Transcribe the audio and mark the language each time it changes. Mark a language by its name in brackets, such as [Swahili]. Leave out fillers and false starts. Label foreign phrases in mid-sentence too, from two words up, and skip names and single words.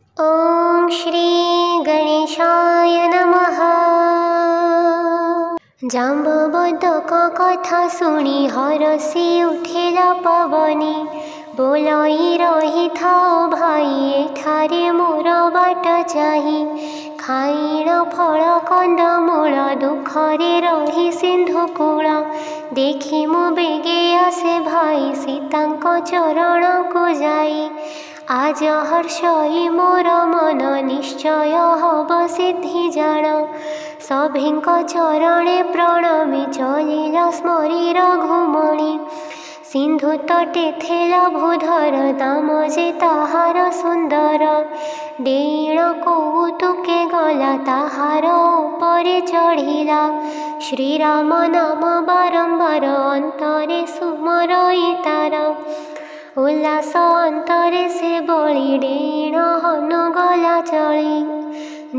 [Sanskrit] ॐ श्री गणेशाय नमः। [Odia] ଜାମ୍ବବଦକ କଥା ଶୁଣି ହରଷି ଉଠେଲା ପବନି, ବୋଲାଇ ରହି ଥାଅ ଭାଇ ଏଠାରେ ମୋର ବାଟ ଚାହିଁ। ଖାଇଣ ଫଳ କନ୍ଦମୂଳ ଦୁଃଖରେ ରହି ସିନ୍ଧୁକୂଳ, ଦେଖି ମୁଁ ବେଗେ ଆସେ ଭାଇ ସୀତାଙ୍କ ଚରଣ କୋ ଯାଇ। ଆଜ ହରଷଇ ମୋର ମନ ନିଶ୍ଚୟ ହବ ସିଦ୍ଧି ଜାଣ, ସଭିଙ୍କ ଚରଣେ ପ୍ରଣମି ଚଳିଲା ସ୍ମରି ରଘୁମଣି। ସିନ୍ଧୁ ତଟେ ଥିଲା ଭୂଧର ଦାମ ଯେ ତାହାର ସୁନ୍ଦର, ଡେଣ କୌତୁକେ ଗଲା ତାହାର ଉପରେ ଚଢ଼ିଲା। ଶ୍ରୀରାମ ନାମ ବାରମ୍ବାର ଅନ୍ତରେ ସୁମରଇ ତାର, ଉଲ୍ଲାସ ଅନ୍ତରେ ସେ ବଳୀ ଡେଣ ହନୁ ଗଲା ଚଳି।